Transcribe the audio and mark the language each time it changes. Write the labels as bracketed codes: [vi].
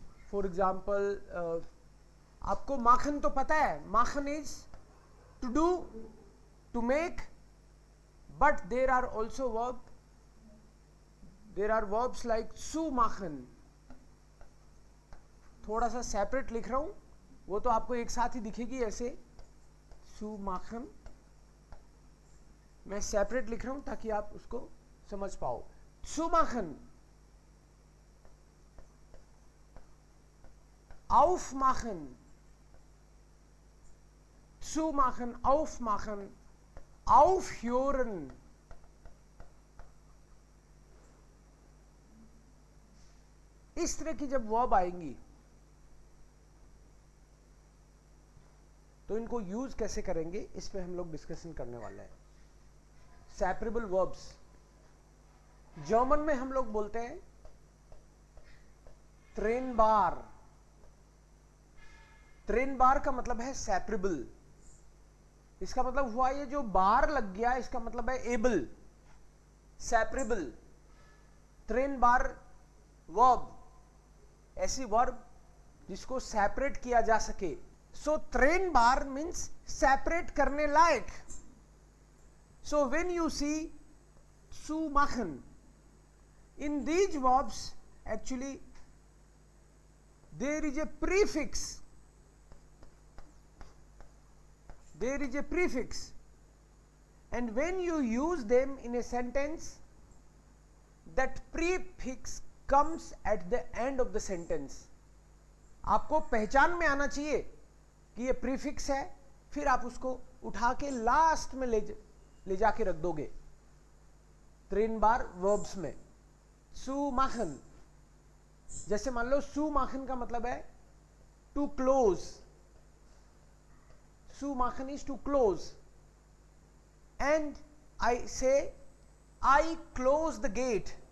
[en] for example [hi] आपको माखन तो पता है, [en] माखन is to do, to make, but there are also verb, there are verbs like सू माखन। [hi] थोड़ा सा सेपरेट लिख रहा हूं, वो तो आपको एक साथ ही दिखेगी ऐसे, सू माखन। मैं सेपरेट लिख रहा हूं ताकि आप उसको समझ पाओ। [de] सू माखन, auf machen, zu machen, aufmachen, aufhören। [hi] इस तरह की जब वर्ब आएंगी तो इनको यूज कैसे करेंगे, इस पे हम लोग डिस्कशन करने वाले हैं। सेपरेबल वर्ब्स, जर्मन में हम लोग बोलते हैं ट्रेन बार। ट्रेन बार का मतलब है सेपरेबल। इसका मतलब हुआ ये जो बार लग गया, इसका मतलब है एबल, सेपरेबल। ट्रेन बार वर्ब, ऐसी वर्ब जिसको सेपरेट किया जा सके। सो ट्रेन बार मीन्स सेपरेट करने लायक। [en] So when you see सू माखन, in these verbs actually there is a prefix, there is a prefix, and when you use them in a sentence, that prefix comes at the end of the sentence। [hi] आपको पहचान में आना चाहिए कि ये prefix है, फिर आप उसको उठा के लास्ट में ले जाके रख दोगे। [en] ट्रेन बार वर्ब्स में सू माखन, [hi] जैसे मान लो सू माखन का मतलब है [en] To close, सू माखन is to close, and I say I close the gate.